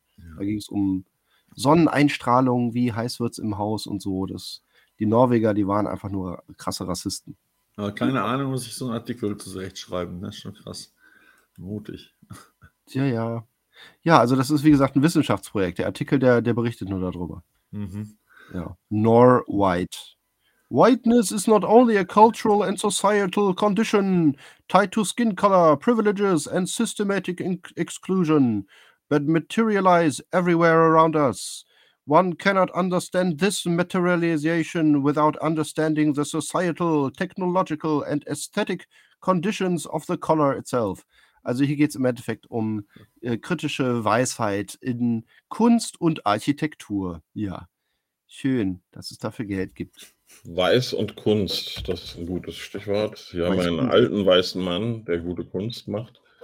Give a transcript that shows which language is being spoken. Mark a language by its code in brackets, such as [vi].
[de] Ja. Da ging es um Sonneneinstrahlung, wie heiß wird es im Haus und so. Die Norweger, die waren einfach nur krasse Rassisten. Ja, keine Ahnung, muss ich so einen Artikel zurechtschreiben. Das ist schon krass. Mutig. Tja, ja. Ja, also das ist wie gesagt ein Wissenschaftsprojekt. Der Artikel, der berichtet nur darüber. Mhm. [en] Ja. Nor white. Whiteness is not only a cultural and societal condition tied to skin color, privileges and systematic exclusion, but materialize everywhere around us. One cannot understand this materialization without understanding the societal, technological and aesthetic conditions of the color itself. [de] Also hier geht es im Endeffekt um kritische Weisheit in Kunst und Architektur. Ja, schön, dass es dafür Geld gibt. Weiß und Kunst, das ist ein gutes Stichwort. Wir haben einen alten weißen Mann, der gute Kunst macht.